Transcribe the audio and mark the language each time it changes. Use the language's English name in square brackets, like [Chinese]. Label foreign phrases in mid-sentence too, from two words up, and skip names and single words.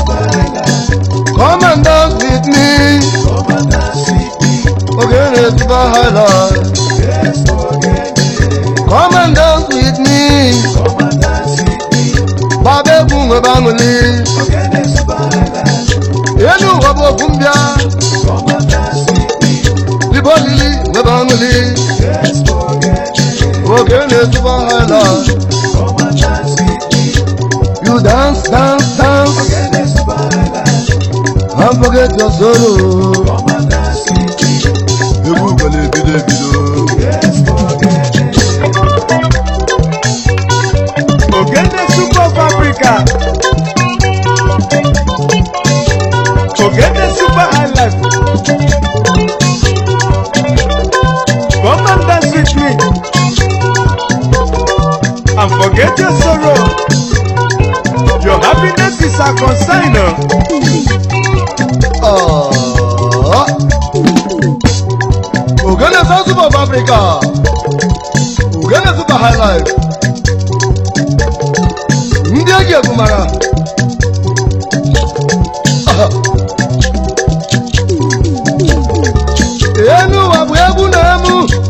[English] Come and dance with me. Ogene Super Highlife. Come and dance with me. [Igbo] Baba egwu nwe banguli. Enu ụwa bụ okwu mbịa. Ibo lili nwe banguli. [English] Ogene Super Highlife. You dance, dance, dance. And forget your sorrow. [Igbo] Egwu gwele ebido ebido. [English] Ogene Super Africa. Ogene Super Highlife. Come and dance with me. And forget your sorrow. Your happiness is our concern, oh. Ah. Ogene South Super of Africa. Ogene Super Highlife. [Igbo] Ndị eji egwu mara. Aha. Enu ụwa bụ egwu na-emu.